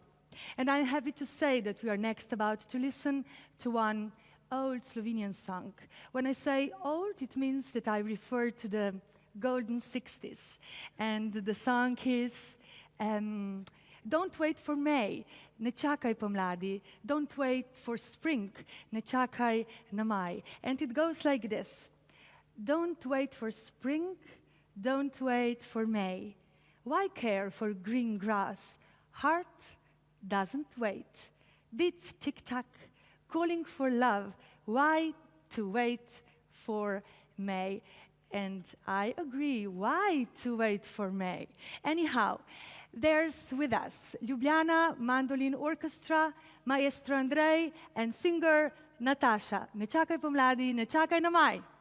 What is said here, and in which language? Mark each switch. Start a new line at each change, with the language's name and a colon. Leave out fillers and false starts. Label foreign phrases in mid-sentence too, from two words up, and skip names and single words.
English: And I'm happy to say that we are next about to listen to one old Slovenian song. When I say old, it means that I refer to the golden 60s. And the song is Don't wait for May,
Slovenian: ne čakaj pomladi.
English: Don't wait for spring,
Slovenian: ne čakaj na maj.
English: And it goes like this. Don't wait for spring, don't wait for May. Why care for green grass? Heart doesn't wait. Beats tick-tock, calling for love. Why to wait for May? And I agree, why to wait for May? Anyhow, there's with us Ljubljana Mandolin Orchestra, Maestro Andrej, and singer Natasha.
Slovenian: Ne čakaj pomladi, ne čakaj na maj.